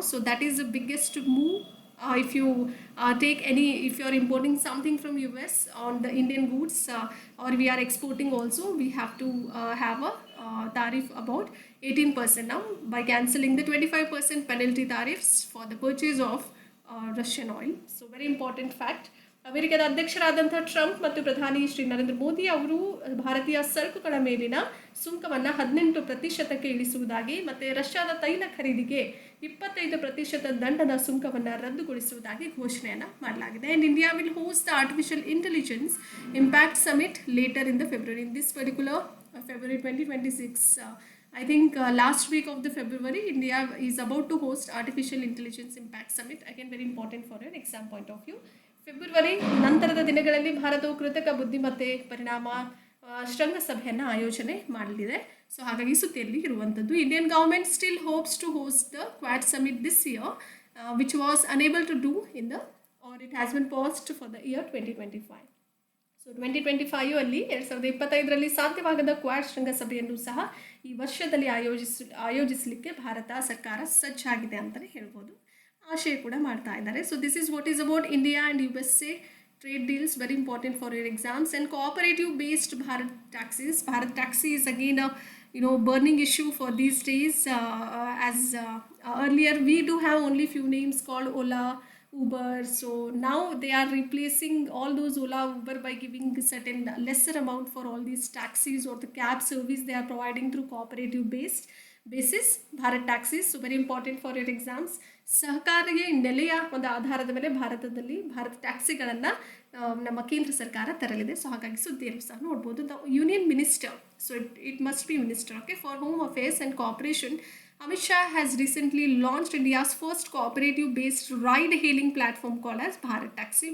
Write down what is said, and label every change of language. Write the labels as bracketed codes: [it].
[en] So that is the biggest move. If you if you are importing something from US on the Indian goods, or we are exporting also, we have to have a tariff about 18% now by cancelling the 25% penalty tariffs for the purchase of Russian oil. So very important fact. [kn] ಅಮೆರಿಕದ ಅಧ್ಯಕ್ಷರಾದಂಥ Trump ಮತ್ತು ಪ್ರಧಾನಿ ಶ್ರೀ ನರೇಂದ್ರ ಮೋದಿ ಅವರು ಭಾರತೀಯ ಸರಕುಗಳ ಮೇಲಿನ ಸುಂಕವನ್ನು 18% ಇಳಿಸುವುದಾಗಿ ಮತ್ತು ರಷ್ಯಾದ ತೈಲ ಖರೀದಿಗೆ 25% ದಂಡದ ಸುಂಕವನ್ನು ರದ್ದುಗೊಳಿಸುವುದಾಗಿ ಘೋಷಣೆಯನ್ನು ಮಾಡಲಾಗಿದೆ. [en] And India will host the artificial intelligence impact summit later in the February. In this particular February 2026, I think last week of the February, India is about to host Artificial Intelligence Impact Summit. Again, very important for an exam point of view. [kn] February ನಂತರದ ದಿನಗಳಲ್ಲಿ ಭಾರತವು ಕೃತಕ ಬುದ್ಧಿಮತ್ತೆ ಪರಿಣಾಮ ಶೃಂಗಸಭೆಯನ್ನು ಆಯೋಜನೆ ಮಾಡಲಿದೆ. [en] so [kn] ಹಾಗಾಗಿ ಸುದ್ದಿಯಲ್ಲಿ ಇರುವಂಥದ್ದು. [en] Indian government still hopes to host the Quad summit this year, which was unable to do or it has been passed for the year 2025. [kn] So 2025 ಅಲ್ಲಿ 2025ರಲ್ಲಿ ಸಾಧ್ಯವಾಗದ ಕ್ವಾಡ್ ಶೃಂಗಸಭೆಯನ್ನು ಸಹ ಈ ವರ್ಷದಲ್ಲಿ ಆಯೋಜಿಸಲಿಕ್ಕೆ ಭಾರತ ಸರ್ಕಾರ ಸಜ್ಜಾಗಿದೆ ಅಂತಲೇ ಹೇಳ್ಬೋದು. ಆಶಯ ಕೂಡ ಮಾಡ್ತಾ ಇದ್ದಾರೆ. [en] So this is what is about India and USA trade deals, very important for your exams. And cooperative based Bharat taxis. Bharat taxi is again a burning issue for these days. As earlier we do have only few names called Ola, Uber. So now they are replacing all those Ola, Uber by giving certain lesser amount for all these taxis or the cab service they are providing through cooperative based basis Bharat taxis. So very important for your exams. [kn] ಸಹಕಾರಿಗೆ ನೆಲೆಯ ಒಂದು ಆಧಾರದ ಮೇಲೆ ಭಾರತದಲ್ಲಿ ಭಾರತ ಟ್ಯಾಕ್ಸಿಗಳನ್ನು ನಮ್ಮ ಕೇಂದ್ರ ಸರ್ಕಾರ ತರಲಿದೆ. So ಹಾಗಾಗಿ ಸುದ್ದಿಯನ್ನು ಸಹ ನೋಡ್ಬೋದು. [en] The union minister, so it must be minister, okay, for home affairs and cooperation, Amit Shah has recently launched India's first cooperative-based ride-hailing platform called as Bharat Taxi.